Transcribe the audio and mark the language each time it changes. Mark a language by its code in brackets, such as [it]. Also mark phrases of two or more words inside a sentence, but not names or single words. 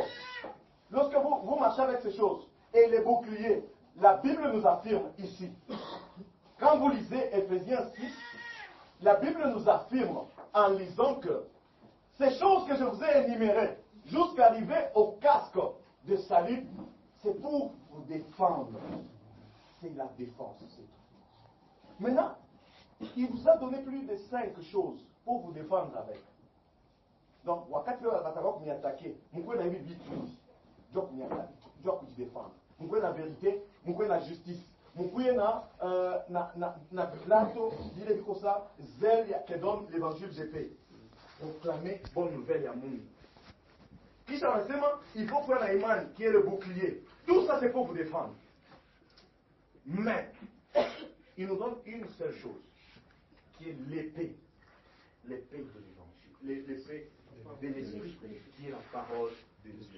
[fr] Lorsque vous marchez avec ces choses, et les boucliers, la Bible nous affirme ici, quand vous lisez Ephésiens 6, la Bible nous affirme en lisant que ces choses que je vous ai énumérées, jusqu'à arriver au casque de salut, c'est pour vous défendre. C'est la défense, c'est tout. Maintenant, il vous a donné plus de 5 choses pour vous défendre avec. Donc, [sw] wakati wataka kuniattaquer, mkwe na hivi vitu hivi, ndio kuniattaquer, ndio kujidefendre. Mkwe na vérité, mkwe na justice. Mkwe na [fr] plateau, il est comme ça, zèle qui donne l'évangile de paix. Proclamer bonne nouvelle à monde. [sw] Kisha wanasema, [fr] il faut faire la imani qui est le bouclier. Tout ça c'est pour vous défendre. Mais, il nous donne une seule chose, qui est l'épée. l'épée de l'évangile, l'épée de l'esprit, qui est la parole de Dieu.